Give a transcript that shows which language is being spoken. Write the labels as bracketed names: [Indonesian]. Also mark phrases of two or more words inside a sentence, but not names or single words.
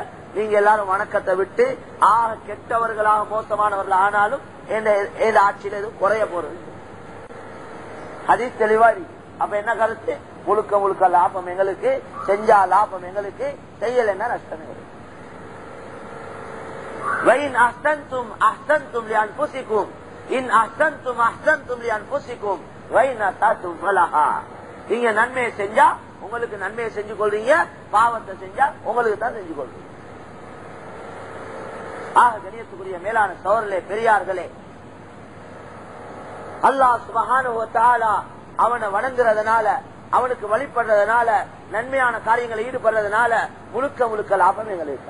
[Tamil] நீங்க எல்லாரும் வணக்கத்தை விட்டு கெட்டவர்களாக மோசமானவர்கள் ஆனாலும் எந்த ஆட்சியில எதுவும் குறைய போறது. ஹதீஸ் தெளிவா இருக்கு. அப்ப என்ன கருத்து? முழுக்க முழுக்க லாபம் எங்களுக்கு, செஞ்சா லாபம் எங்களுக்கு, செய்யலைன்னா நஷ்டம் எங்களுக்கு. [Arabic] وَإِنْ أَحْسَنْتُمْ أَحْسَنْتُمْ لِأَنْفُسِكُمْ إِنْ أَحْسَنْتُمْ أَحْسَنْتُمْ لِأَنْفُسِكُمْ وَإِنْ أَسَأْتُمْ فَلَهَا. [Tamil] நீங்க நன்மையை செஞ்சா உங்களுக்கு நன்மையை செஞ்சு கொள்றீங்க, பாவத்தை செஞ்சா உங்களுக்கு தான் செஞ்சு கொள்றீங்க. கணியத்துக்குரிய மேலான சகோதரர்களே, பெரியார்களே, [Arabic] الله سبحانه وتعالى [Tamil] அவனை வணங்குறதுனால, அவனுக்கு வழிபடுறதுனால, நன்மையான காரியங்களை ஈடுபடுறதுனால முழுக்க முழுக்க லாபம் எங்களுக்கு.